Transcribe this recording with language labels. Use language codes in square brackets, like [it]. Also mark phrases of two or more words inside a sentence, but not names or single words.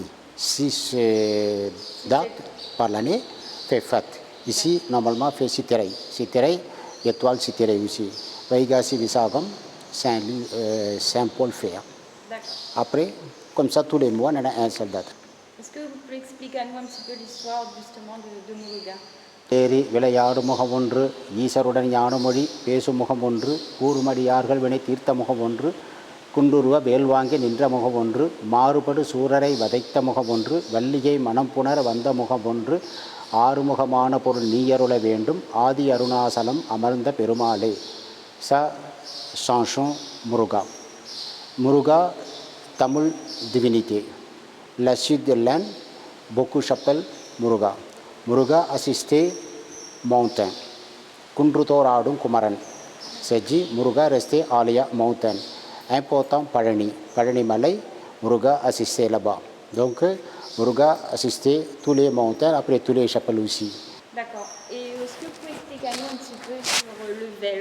[fr] 6 dates par l'année fait fête. Ici, normalement, fait Sitirai. Sitirai, étoile Sitirai aussi. Vaigasi, Visagam, Saint-Paul fait. Après, comme ça, tous les mois, il y en a un seul date. Est-ce que vous pouvez expliquer à nous un petit peu l'histoire justement de Muruga? [ta] தேரி விளையாடு முகம் ஒன்று ஈசருடன் ஞானமொழி பேசும் முகம் ஒன்று கூறுமடியார்கள் வினை தீர்த்த முகம் ஒன்று குண்டுருவ வேல் வாங்கி நின்ற முகம் ஒன்று மாறுபடு சூரரை வதைத்த முகம் ஒன்று வள்ளியை மனம் புணர வந்த முகம் ஒன்று ஆறுமுகமான பொருள் நீயருள வேண்டும் ஆதி அருணாசலம் அமர்ந்த பெருமாளே. [fr] Ça chanson Muruga. Muruga, Tamil divinité. La sud de l'Inde, beaucoup s'appellent Muruga. Muruga assisté mountain. [ta] குன்றுதோறாடும் குமரன். [fr] C'est dit Muruga resté Alia mountain. Important Parani. Parani Malay, Muruga assisté là-bas. Donc Muruga assisté tous les montagnes, après tous les chapelles aussi. D'accord. Et est-ce que vous pouvez expliquer à nous un petit peu sur le vel?